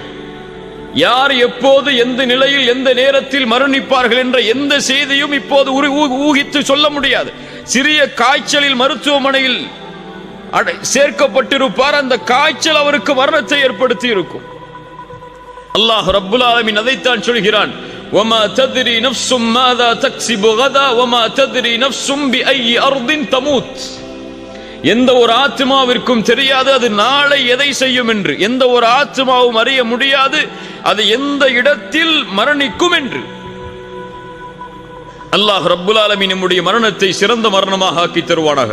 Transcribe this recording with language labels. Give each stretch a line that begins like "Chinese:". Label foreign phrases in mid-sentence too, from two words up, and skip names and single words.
Tamil: யார் எப்போது எந்த நிலையில் எந்த நேரத்தில் மரணிப்பார்கள் என்ற எந்த செய்தியும் இப்போது ஊகித்து சொல்ல முடியாது. சிறிய காய்ச்சலில் மருத்துவமனையில் சேர்க்கப்பட்டிருப்பார், அந்த காய்ச்சல் அவருக்கு மரணத்தை ஏற்படுத்தி இருக்கும்.
Arabic: الله رب العالمين
Tamil: அதைத்தான் சொல்கிறான்,
Arabic: وَمَا تَدْرِي نَفْسٌ مَاذَا تَكْسِبُ غَدًا وَمَا تَدْرِي نَفْسٌ بِأَيِّ أَرْضٍ تَمُوتُ.
Tamil: எந்த ஒரு ஆத்மாவிற்கும் தெரியாது அது நாளை எதை செய்யும் என்று. எந்த ஒரு ஆத்மாவும் அறிய முடியாது அது எந்த இடத்தில் மரணிக்கும் என்று.
Arabic: الله رب العالمين
Tamil: நம்முடைய மரணத்தை சிறந்த மரணமாக ஆக்கி தருவானாக.